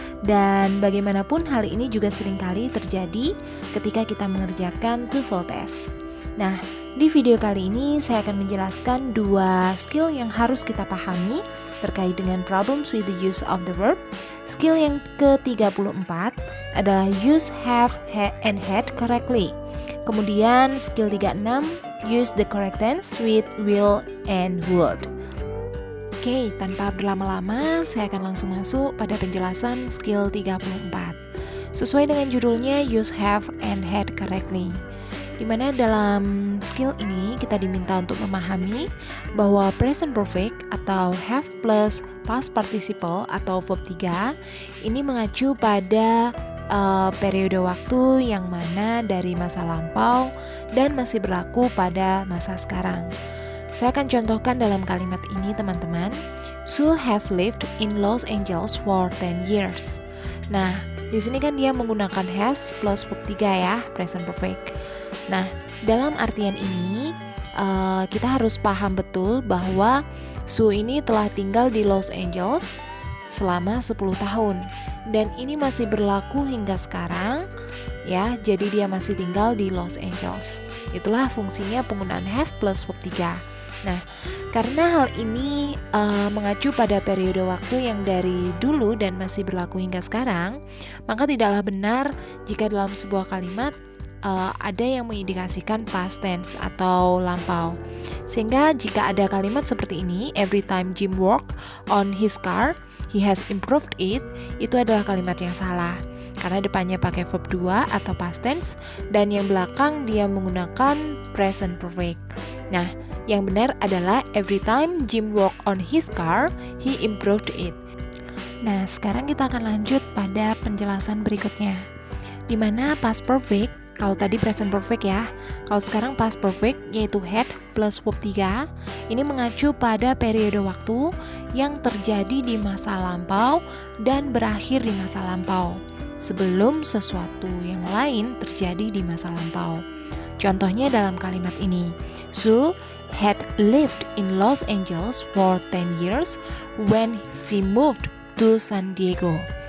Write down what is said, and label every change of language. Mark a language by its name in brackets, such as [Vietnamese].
[Indonesian] Dan bagaimanapun hal ini juga seringkali terjadi ketika kita mengerjakan TOEFL test. Nah, di video kali ini saya akan menjelaskan dua skill yang harus kita pahami terkait dengan [English] problems with the use of the verb. [Indonesian] Skill yang ke-34 adalah [English] use have, and had correctly. [Indonesian] Kemudian skill 36, [English] use the correct tense with will and would. [Indonesian] Oke, tanpa berlama-lama, saya akan langsung masuk pada penjelasan skill 34. Sesuai dengan judulnya, [English] use have and had correctly. [Indonesian] Dimana dalam skill ini kita diminta untuk memahami bahwa present perfect atau have plus past participle atau verb 3 ini mengacu pada periode waktu yang mana dari masa lampau dan masih berlaku pada masa sekarang. Saya akan contohkan dalam kalimat ini teman-teman. [English] Sue has lived in Los Angeles for 10 years. [Indonesian] Nah, di sini kan dia menggunakan has plus verb 3 ya, present perfect. Nah, dalam artian ini kita harus paham betul bahwa Sue ini telah tinggal di Los Angeles selama 10 tahun dan ini masih berlaku hingga sekarang ya, jadi dia masih tinggal di Los Angeles. Itulah fungsinya penggunaan have plus verb 3. Nah, karena hal ini mengacu pada periode waktu yang dari dulu dan masih berlaku hingga sekarang, maka tidaklah benar jika dalam sebuah kalimat ada yang mengindikasikan past tense atau lampau. Sehingga jika ada kalimat seperti ini, [English] every time Jim worked on his car, he has improved it, [Indonesian] itu adalah kalimat yang salah. Karena depannya pakai verb 2 atau past tense dan yang belakang dia menggunakan present perfect. Nah, yang benar adalah [English] every time Jim worked on his car, he improved it. [Indonesian] Nah, sekarang kita akan lanjut pada penjelasan berikutnya. Di mana past perfect, kalau tadi present perfect ya, kalau sekarang past perfect yaitu had plus verb 3, ini mengacu pada periode waktu yang terjadi di masa lampau dan berakhir di masa lampau sebelum sesuatu yang lain terjadi di masa lampau. Contohnya dalam kalimat ini, [English] Sue had lived in Los Angeles for 10 years when she moved to San Diego.